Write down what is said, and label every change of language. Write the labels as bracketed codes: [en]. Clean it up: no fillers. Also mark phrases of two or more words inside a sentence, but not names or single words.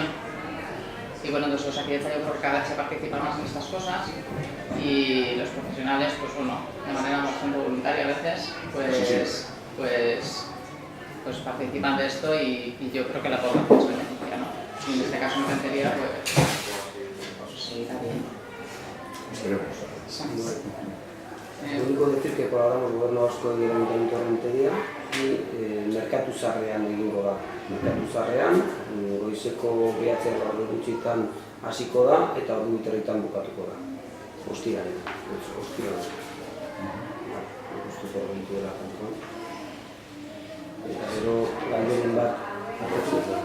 [es] Y bueno, entonces Osakidetza yo creo que cada vez se participa más en estas cosas y los profesionales, pues bueno, de manera bastante voluntaria a veces, pues participan de esto y yo creo que la población se beneficia, ¿no? Y en este caso en Rentería, pues sí, está bien. Esperemos. Lo único decir que colaboramos Gobierno Vasco y el Ayuntamiento de Rentería y [eu] Merkatu Zarrean egingo da. Merkatu Zarrean, goizeko 9 gutxitan hasiko da eta 2:30 bukatuko da. Ostiralean. Gustuko egitu dela kantuan. Eta gero galderen bat hartzen da.